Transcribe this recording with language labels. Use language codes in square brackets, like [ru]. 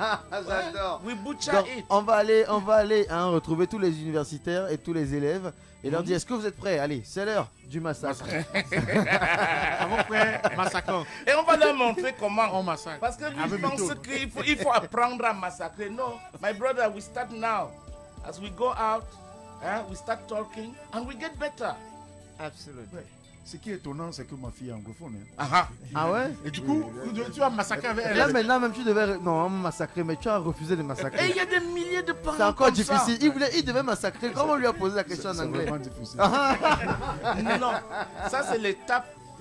[fr] J'adore. [en] We butcher it. [fr] On va aller retrouver tous les universitaires et tous les élèves et leur dire: est-ce que vous êtes prêts? Allez, c'est l'heure du massacre. Massacrons. Et on va leur montrer comment on massacre. Parce que lui pense qu'il faut apprendre à massacrer. [en] No, my brother, we start now. As we go out, we start talking and we get better. [fr] Absolument. Ce qui est étonnant, c'est que ma fille est anglophone. Ah ouais? Et du coup, tu vas massacrer avec elle. Là maintenant, même tu devais... Non, massacrer, mais tu as refusé de massacrer. Et il y a des milliers de parents. C'est encore comme difficile. Ça. Il devait massacrer. Comment on lui a posé la question en anglais? C'est vraiment difficile. Non, ça c'est l'étape.